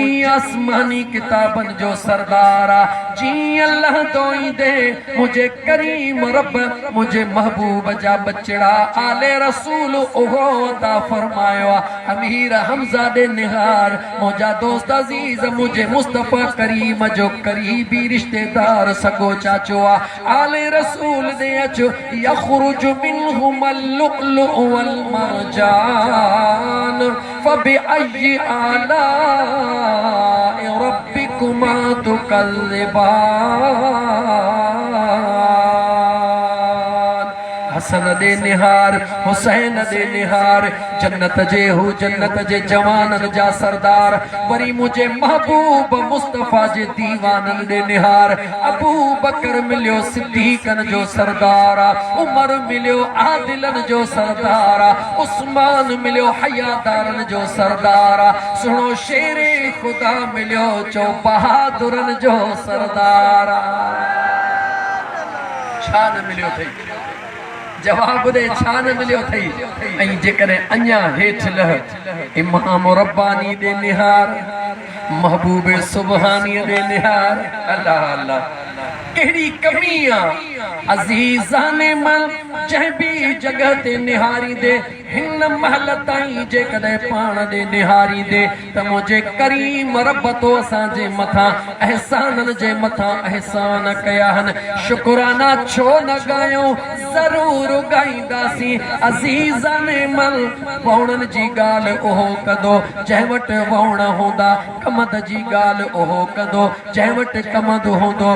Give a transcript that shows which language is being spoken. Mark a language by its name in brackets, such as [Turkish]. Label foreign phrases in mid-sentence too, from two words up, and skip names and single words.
[Sindhi] आसमानी किताबनि जो सरदार आहे जीअं लहंदो ईंदे मुंहिंजे करीम रब मुंहिंजे महबूब जा बचड़ा आले रसूल उहो अता फरमायो अमीर हमज़ा दे निहार मुंहिंजा दोस्त अज़ीज़ मुझे मुस्तफ़ा करीम जो करीबी रिश्तेदार सगो चाचो आले रसूल दे अचो [Arabic] يخرج منهما اللؤلؤ والمرجان فبأي آلاء ربكما تكلبان [Sindhi] हसन दे निहार हुसैन दे निहार जन्नत जे हु जन्नत जे जवानन जा सरदार वरी मुझे महबूब मुस्तफा जे दीवानन दे निहार अबू बकर मिलियो सिद्दीकन जो सरदार उमर मिलियो आदिलन जो सरदार उस्मान मिलियो हयादारन जो सरदार सुनो शेरे खुदा मिलियो चो बहादुरन जो सरदार छान मिलियो थई जवाब दे छान मिलियो थई ऐं जेकॾहिं अञा हेठि लह इमाम रब्बानी दे निहार महबूब सुबहानी दे निहार अल्लाह अल्लाह कहिड़ी कमी आहे अज़ीज़ाने मल जंहिं बि जगह ते निहारी दे हिन महल ताईं जेकॾहिं पाण दे निहारी दे त मुंहिंजे करीम रब तो असांजे मथां अहसाननि जे मथां अहसान कया आहिनि शुक्राना छो न ॻायूं ज़रूर ॻाईंदासीं अज़ीज़ाने मल वहुणनि जी ॻाल्हि उहो कंदो जंहिं वटि वहुण हूंदा कमद जी ॻाल्हि उहो कंदो जंहिं वटि कमद हूंदो